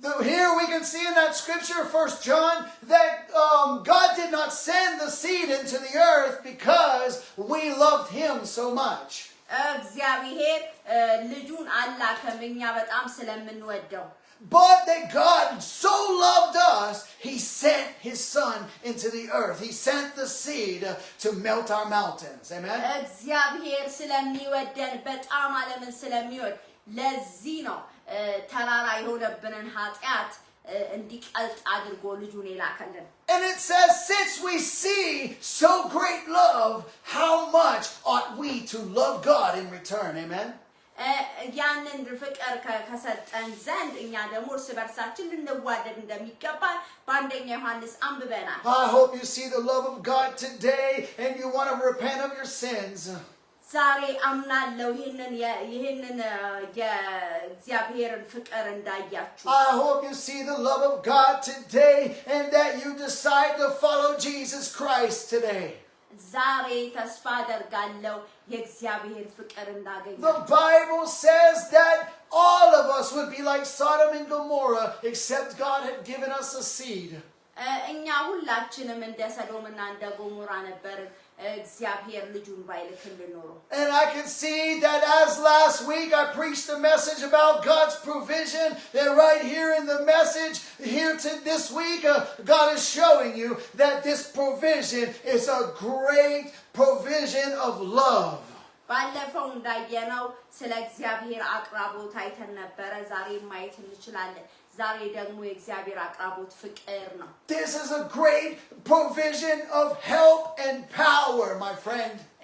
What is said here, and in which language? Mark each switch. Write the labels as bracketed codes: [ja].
[en] Here we can see in that scripture, 1 John, that God did not send the seed into the earth because we loved him so much. [am] እግዚአብሔር ልጁን አላከም እኛ በጣም ስለምንወደው። [en] But that God so loved us, he sent his Son into the earth. He sent the seed to melt our mountains. Amen? [am] እግዚአብሔር ስለሚወደን በጣም ዓለምን ስለሚወድ ለዚህ ነው ተራራ የሆነብንን ኃጢአት እንዲቀልጥ አድርጎ ልጁን የላከልን። [en] And it says, since we see so great love, how much ought we to love God in return? Amen? [am] ያንን ፍቅር ከሰጠን ዘንድ እኛ ደግሞ እርስ በርሳችን ልንዋደድ እንደሚገባን በአንደኛ ዮሐንስ አንብበናል። [en] I hope you see the love of God today and you want to repent of your sins. [am] ዛሬ አምናለሁ ይሄንን የእግዚአብሔርን ፍቅር እንዳያችሁ። [en] I hope you see the love of God today and that you decide to follow Jesus Christ today. [am] ዛሬ ተስፋ አደርጋለሁ የእግዚአብሔር ፍቅር እንዳገኛችሁ። [en] The Bible says that all of us would be like Sodom and Gomorrah except God had given us a seed. [am] እኛ ሁላችንም እንደ ሰዶምና እንደ ገሞራ ነበርን እግዚአብሔር ልጁን ባይልክልን ኖሮ። [en] And I can see that as last week I preached a message about God's provision, that right here in the message here to this week God is showing you that this provision is a great provision of love. [am] ባለፈው እንዳየነው ስለ እግዚአብሔር አቅራቦት አይተን ነበረ። ዛሬ ማየት እንችላለን። ዛሬ ደግሞ የእግዚአብሔር አቅራቦት ፍቅር ነው። [en] This is a great provision of help and power, my friend.